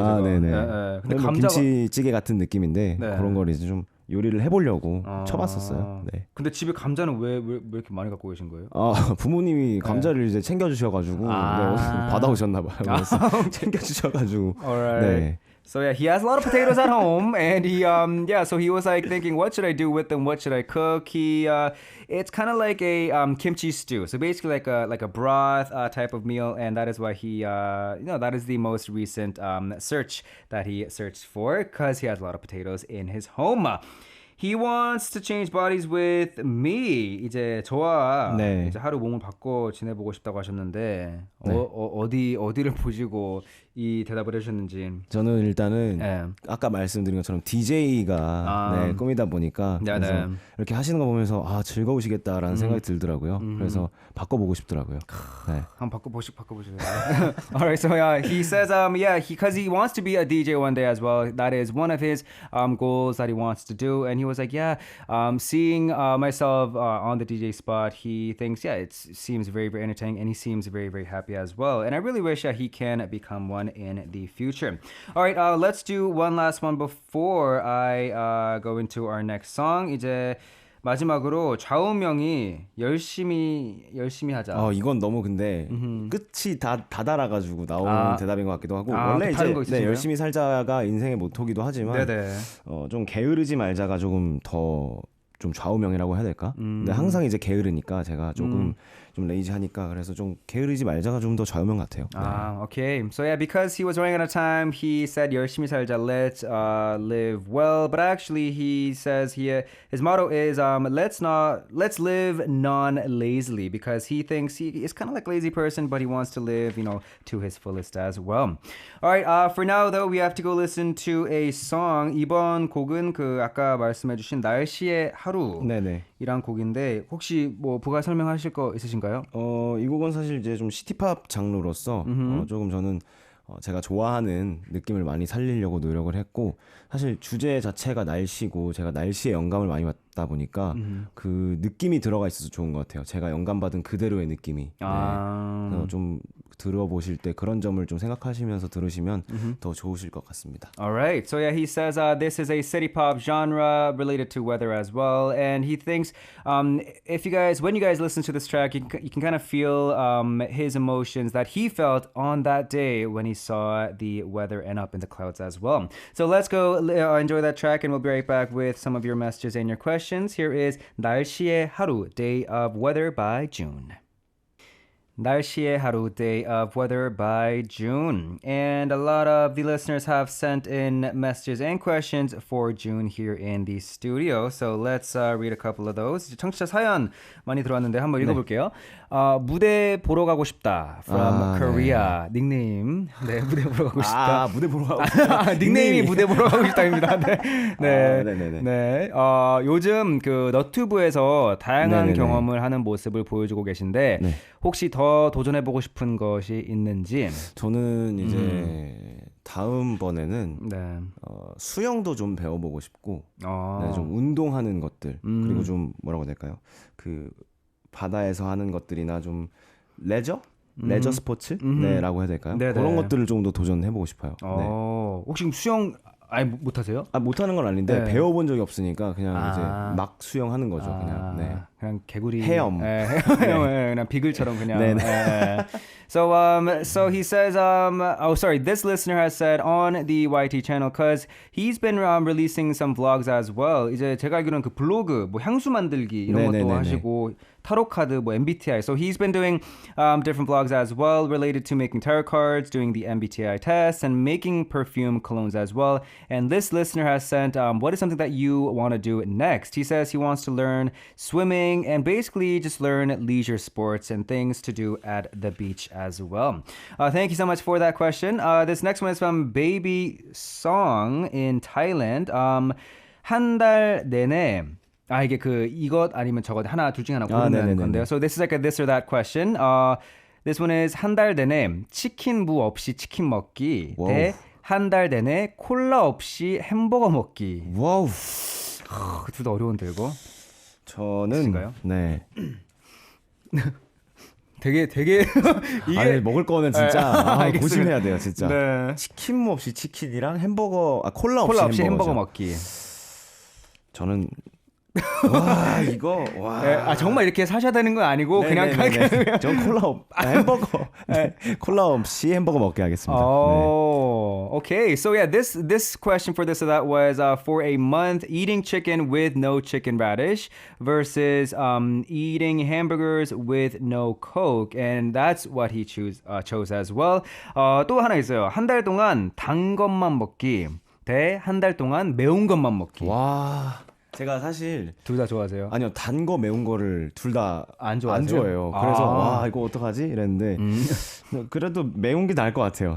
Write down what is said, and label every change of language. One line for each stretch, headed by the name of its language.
Korean: 아, 제가. 네네. 네. 근데 뭐 김치찌개 같은 느낌인데 네. 그런 걸 이제 좀 요리를 해보려고 쳐봤었어요. 네. 근데 집에 감자는 왜 이렇게 많이 갖고 계신 거예요? 부모님이 감자를 이제 챙겨주셔가지고 받아오셨나봐요. 그래서 챙겨주셔가지고.
English: Alright.
Korean: 네.
English: So yeah, he has a lot of potatoes at home, and so he was like thinking, what should I do with them? What should I cook? It's kind of like a kimchi stew. So basically like a broth type of meal, and that is why he that is the most recent search that he searched for because he has a lot of potatoes in his home. He wants to change bodies with me.
Korean: 이제 저와 네. 이제 하루 몸을 바꿔 지내보고 싶다고 하셨는데 네. 어디를 보시고 이 대답을 해주셨는지. 저는 일단은 네. 아까 말씀드린 것처럼 DJ가 꿈이다 보니까 그래서 이렇게 하시는 거 보면서 즐거우시겠다라는 생각이 들더라고요. 그래서 바꿔보고 싶더라고요. 네. 한번 바꿔보실래요?
English: Alright, so he says because he wants to be a DJ one day as well. That is one of his goals that he wants to do, and he was like, seeing myself on the DJ spot, he thinks it seems very, very entertaining, and he seems very, very happy as well. And I really wish that he can become one in the future. All right, let's do one last one before I go into our next song.
Korean: 이제 마지막으로 좌우명이 열심히 하자. 이건 너무 근데 끝이 다 달아가지고 나오는 대답인 것 같기도 하고 원래 이제 열심히 살자가 인생의 모토기도 하지만 좀 게으르지 말자가 조금 더 좀 좌우명이라고 해야 될까? 근데 항상 이제 게으르니까 제가 조금 좀 레이지하니까 그래서 좀 게으르지 말자가 좀 더 좌우명 같아요. 네.
English: Okay. So yeah, because he was running out of time, he said
Korean: 열심히 살자,
English: let's live well. But actually, he says his motto is let's live non-lazily because he thinks he is kind of like a lazy person, but he wants to live, to his fullest as well. All right. For now, though, we have to go listen to a song.
Korean: 이번 곡은 그 아까 말씀해주신 날씨의 하루. 네네. 이란 곡인데 혹시 뭐 부가 설명하실 거 있으신가요? 이 곡은 사실 이제 좀 시티팝 장르로서 조금 저는 제가 좋아하는 느낌을 많이 살리려고 노력을 했고 사실 주제 자체가 날씨고 제가 날씨에 영감을 많이 받다 보니까 그 느낌이 들어가 있어서 좋은 것 같아요. 제가 영감받은 그대로의 느낌이. 그래서 좀 들어보실 때 그런 점을 좀 생각하시면서 들으시면 더 좋으실 것 같습니다.
English: Alright, so yeah, he says this is a city pop genre related to weather as well, and he thinks when you guys listen to this track, you can kind of feel his emotions that he felt on that day when he saw the weather end up in the clouds as well. So let's go enjoy that track, and we'll be right back with some of your messages and your questions. Here is 날씨의 하루, Day of Weather by June. 날씨의 하루, Day of Weather by June. And a lot of the listeners have sent in messages and questions for June here in the studio. So let's read a couple of those.
Korean: 청취자 사연 많이 들어왔는데 한번 읽어볼게요. 무대 보러 가고 싶다
English: from Korea.
Korean: 네. 닉네임. 네, 무대 보러 가고 싶다. 무대 보러 가고 싶다. 닉네임이 무대 보러 가고 싶다입니다. 네. 네. 네네네. 네. 요즘 그 너튜브에서 다양한 네네네. 경험을 하는 모습을 보여주고 계신데 네. 혹시 더 도전해보고 싶은 것이 있는지? 저는 이제 다음번에는 네. 수영도 좀 배워보고 싶고 네, 좀 운동하는 것들 그리고 좀 뭐라고 해야 될까요? 그 바다에서 하는 것들이나 좀 레저 스포츠 네라고 해야 될까요? 네네. 그런 것들을 좀 더 도전해보고 싶어요. 네. 혹시 그럼 수영 아예 못하세요? 못하는 건 아닌데 네. 배워본 적이 없으니까 그냥 이제 막 수영하는 거죠. 그냥. 네. 그냥 개구리 헤엄. 그냥 비글처럼 그냥.
English: So he says this listener has said on the YT channel because he's been releasing some vlogs as well.
Korean: 이제 제가 알기로는 그 블로그 뭐 향수 만들기 이런 것도 하시고 타로 카드 뭐 MBTI.
English: So he's been doing different vlogs as well related to making tarot cards, doing the MBTI test and making perfume colognes as well. And this listener has sent what is something that you want to do next? He says he wants to learn swimming and basically just learn leisure sports and things to do at the beach as well. Thank you so much for that question. This next one is from Baby Song in Thailand.
Korean: 한 달 내내 이게 그 이것 아니면 저것 하나 둘 중에 하나 고르는 건데요.
English: So this is like a this or that question. This one is
Korean: 한 달 내내 치킨 무 없이 치킨 먹기 대 한 달 내내 콜라 없이 햄버거 먹기. 와우. 둘 다 어려운데 이거. 저는 있으신가요? 네. 되게 이게 아니 먹을 거는 진짜 고심해야 돼요 진짜. 네. 치킨 무 없이 치킨이랑 햄버거 콜라 없이 없이 햄버거 먹기. 저는 와 이거 와. 네, 정말 이렇게 사셔야 되는 건 아니고 그냥 전 햄버거 콜라 없이 햄버거 먹게 하겠습니다.
English: Oh, okay. So yeah, this question for this or that was for a month eating chicken with no chicken radish versus eating hamburgers with no Coke, and that's what he chose as well.
Korean: 또 하나 있어요. 한 달 동안 단 것만 먹기 대 한 달 동안 매운 것만 먹기. 와. 제가 사실 둘 다 좋아하세요? 아니요 단 거 매운 거를 둘 다 안 좋아해요. 그래서 와 이거 어떡하지 이랬는데 그래도 매운 게 나을 것 같아요.